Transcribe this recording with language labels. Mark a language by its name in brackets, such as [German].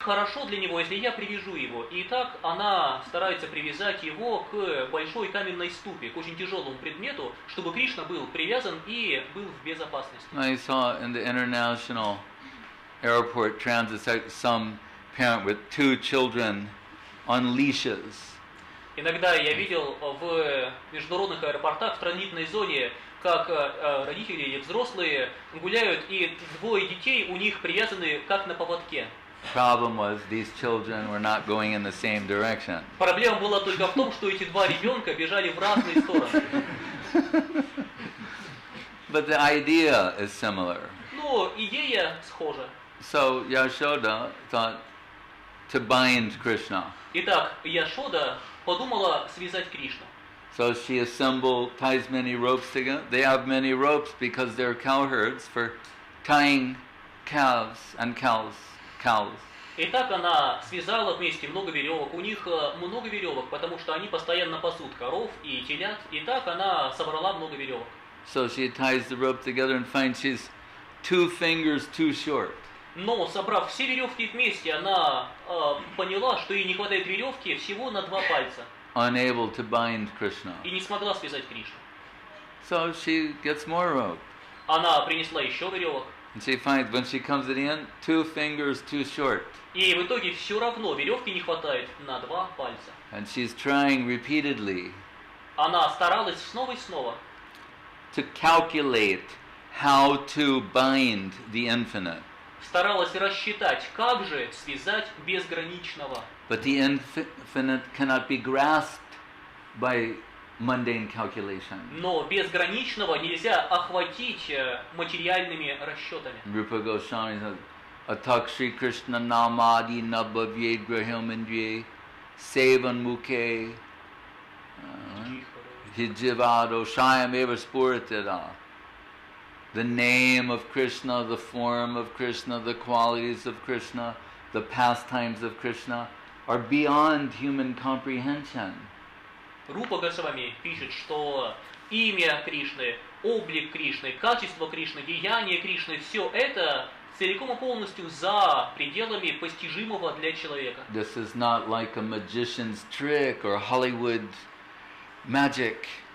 [Russian] Хорошо для него, если я привяжу его. И так она старается привязать его к большой каменной ступе, к очень тяжелому предмету, чтобы Кришна был привязан и был в безопасности. [English] I saw in the international airport transit some parent with 2 children on leashes. [Russian] Иногда я видел в международных аэропортах, в транзитной зоне, как родители или взрослые гуляют, и 2 детей у них привязаны как на поводке. [English] Problem was these children were not going in the same direction. [Russian] Проблема была только в том, что эти 2 ребенка бежали в разные стороны. [English] But the idea is similar. [Russian] Но идея схожа. [English] So Yashoda thought to bind Krishna. [Russian] Итак, Яшода подумала связать Кришну. [English] So she assembled, ties many ropes together. They have many ropes because they're cowherds for tying calves and cows. [Russian] Итак, она связала вместе много веревок. У них много веревок, потому что они постоянно пасут коров и телят. И так она собрала много веревок. [English] So she ties the rope together and finds she's 2 fingers too short. [Russian] Но, собрав все веревки вместе, она поняла, что ей не хватает веревки всего на 2 пальца. [English] Unable to bind Krishna. [Russian] И не смогла связать Кришну. [English] So she gets more rope. [Russian] Она принесла еще веревок. [English] And she finds when she comes at the end, 2 fingers too short. [Russian] И в итоге все равно веревки не хватает на 2 пальца. [English] And she's trying repeatedly. [Russian] Она старалась снова и снова. [English] To calculate how to bind the infinite. [Russian] Старалась рассчитать, как же связать безграничного. [English] But the infinite cannot be grasped by mundane calculation. [Russian] Но безграничного нельзя охватить материальными расчетами. [English] Rupa Goswami says, [Sanskrit] Atak Shri Krishna Namadi Nabhavye Grahilmandye Sevan Mukhe Hijivado Shayam Eva Spuritida. [English] The name of Krishna, the form of Krishna, the qualities of Krishna, the pastimes of Krishna are beyond human comprehension. [Russian] Рупа Госвами пишет, что имя Кришны, облик Кришны, качество Кришны, деяние Кришны, все это целиком и полностью за пределами постижимого для человека. [English] This is not like a magician's trick or Hollywood magic.